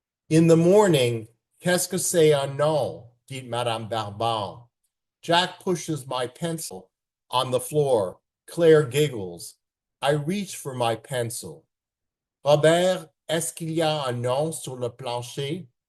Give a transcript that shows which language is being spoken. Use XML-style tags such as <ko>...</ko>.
<en>In the morning,</en> <fr>qu'est-ce que c'est un nom? Dit Madame Barbon.</fr> <en>Jack pushes my pencil on the floor. Claire giggles. I reach for my pencil.</en> <fr>Robert, est-ce qu'il y a un nom sur le plancher?</fr>